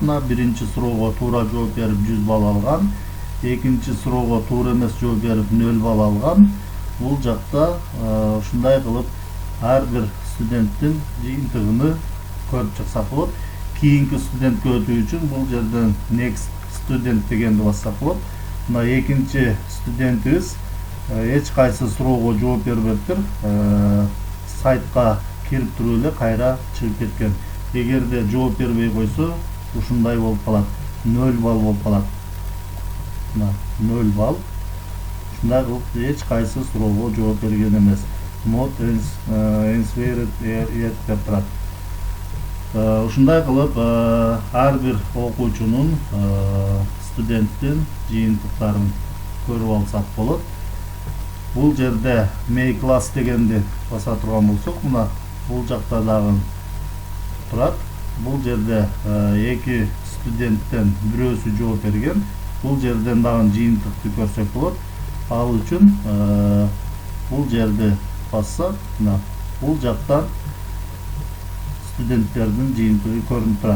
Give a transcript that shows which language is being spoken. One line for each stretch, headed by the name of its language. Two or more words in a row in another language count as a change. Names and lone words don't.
Kyrgyz: Биринчи суроого туура жооп берип 100 бал алган, экинчи суроого туура эмес жооп берип 0 бал алган. Бул жакта ушундай кылып ар бир студенттин жыйынтыгын көрүп чыксак болот. Кийинки студентке өтүү үчүн бул жерден
English: next student
Kyrgyz: дегенди бассак болот. Экинчи студентибиз эч кайсы суроого жооп бербептир. Сайтка кирип туруп эле кайра чыгып кеткен. Эгерде жооп бербей койсо, ушундай болуп калат. 0 бал болуп калат. 0 бал. Ушундай кылып эч кайсы суроого жооп берген эмес.
English: Not answered yet
Kyrgyz: деп турат. Ушундай кылып ар бир окуучунун, студенттин жыйынтыктарын көрүп алсак болот. Бул жерде
English: make class
Kyrgyz: дегенди баса турган болсок, мына бул жакта дагы турат. Бул жерде эки студенттен бирөөсү жооп берген. Бул жерден дагы жыйынтыкты көрсөк болот. Ал үчүн бул жерди бассак, бул жактан студенттердин жыйынтыгы көрүнүп турат.